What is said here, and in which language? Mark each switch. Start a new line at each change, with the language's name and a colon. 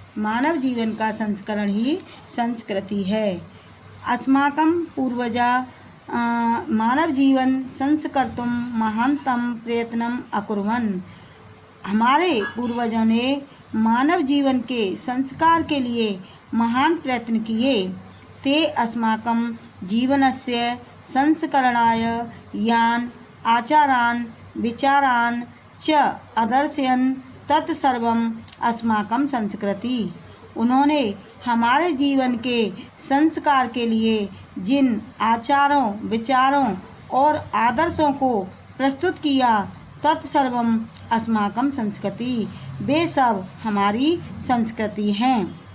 Hindi: मानव जीवन का संस्करण ही संस्कृति है।
Sanskrit: अस्माकं पूर्वजा मानव जीवन संस्कर्तुं महानतम प्रयत्नम अकुर्वन्।
Hindi: हमारे पूर्वजों ने मानव जीवन के संस्कार के लिए महान प्रयत्न किए।
Sanskrit: ते अस्माकं जीवनस्य संस्करणाय यान आचारान विचारान च अदर्शयन् तत्सर्वम् अस्माकं संस्कृति।
Hindi: उन्होंने हमारे जीवन के संस्कार के लिए जिन आचारों विचारों और आदर्शों को प्रस्तुत किया
Sanskrit: तत्सर्वम अस्माकं संस्कृति,
Hindi: वे सब हमारी संस्कृति हैं।